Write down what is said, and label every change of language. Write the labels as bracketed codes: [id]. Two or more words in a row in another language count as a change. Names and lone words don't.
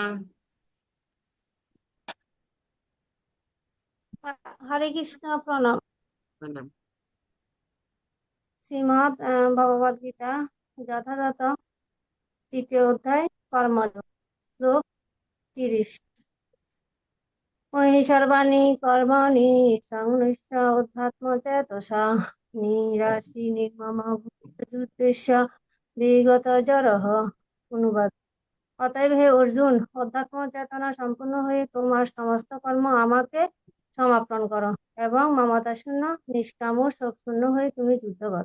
[bn] হরে কৃষ্ণ, প্রণাম। প্রণাম। শ্রীমৎ ভগবদ গীতা যথাযথ তৃতীয় অধ্যায় কর্মযোগ, শ্লোক 30। [sa] ময়ি সর্বাণি কর্মাণি সংনিশ্চ অধ্যাত্ম চেতসা নিরাশি নির্মম ভূতেশ্য বিগত জরহ। [bn] অনুবাদ। অতএব হে অর্জুন, অধ্যাত্ম চেতনা সম্পূর্ণ হয়ে তোমার সমস্ত কর্ম আমাকে সমাপন করো এবং মমতা শূন্য, নিষ্কাম ও শোকশূন্য হয়ে তুমি যুদ্ধ করো।